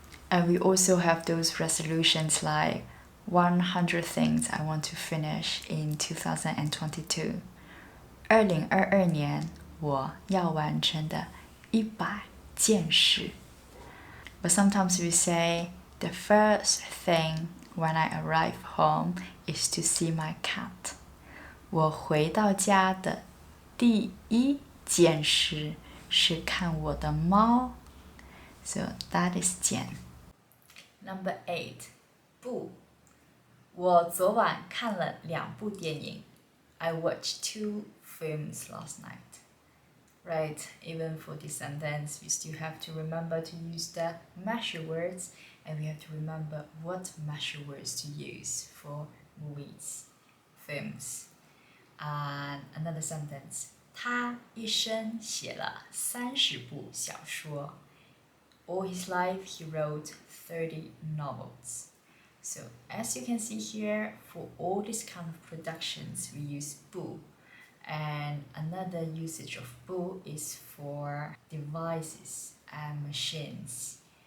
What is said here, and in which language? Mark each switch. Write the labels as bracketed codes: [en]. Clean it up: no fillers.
[en] And we also have those resolutions like 100 things I want to finish in 2022. [zh] 2022年我要完成的100件事. [en] But sometimes we say the first thing when I arrive home is to see my cat. [zh] 我回到家的第一件事是看我的猫. [en] So that is 件.Number 8, 不. [zh] 我昨晚看了2部电影. [en] I watched 2 films last night. Right, even for this sentence, we still have to remember to use the measure words, and we have to remember what measure words to use for movies, films. And another sentence, [zh] 他一生写了30部小说. [en] All his life, he wrote 30 novels. So as you can see here, for all these kind of productions, we use 部. And another usage of 部 is for devices and machines.